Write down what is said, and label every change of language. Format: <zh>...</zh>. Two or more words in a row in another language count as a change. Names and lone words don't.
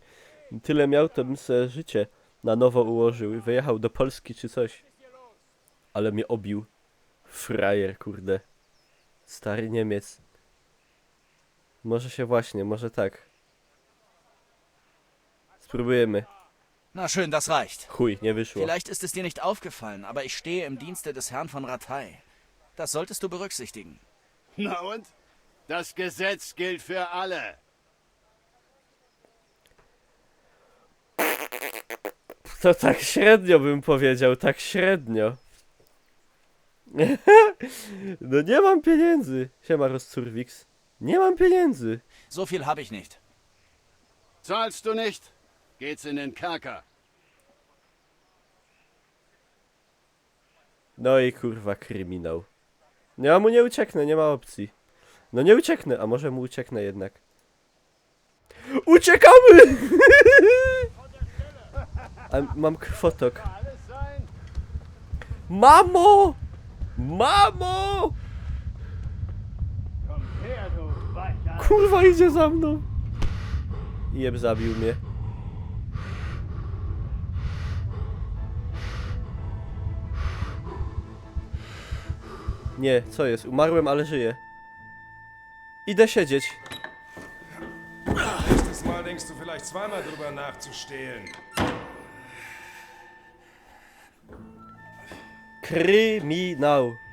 <pl>Tyle miał, to bym sobie życie na nowo ułożył i wyjechał do Polski czy coś. Ale mnie obił. Frajer, kurde. Stary Niemiec. Może się właśnie, może tak. Spróbujemy.</pl> <de>Na schön, das reicht.</de> <pl>Chuj, nie wyszło.</pl> <de>Vielleicht ist es dir nicht aufgefallen, aber ich stehe im Dienste des Herrn von Ratay. Das solltest du berücksichtigen. Na und? Das Gesetz gilt für alle.</de> <pl>To tak średnio bym powiedział, tak średnio. No nie mam pieniędzy. Siema, Roszcurwix. Nie mam pieniędzy.</pl> <de>So viel habe ich nicht. Zahlst du nicht, geht's in den Kerker.</de> <pl>No i kurwa kryminał. Ja mu nie ucieknę, nie ma opcji. No nie ucieknę, a może mu ucieknę jednak. Uciekamy! A mam krwotok. Mamo! Mamo! Kurwa idzie za mną. Jeb zabił mnie. Nie, co jest? Umarłem, ale żyję. Idę siedzieć.</pl> <de>Nächstes Mal denkst du vielleicht zweimal drüber nachzustehlen.</de> <pl>Kryminał.</pl>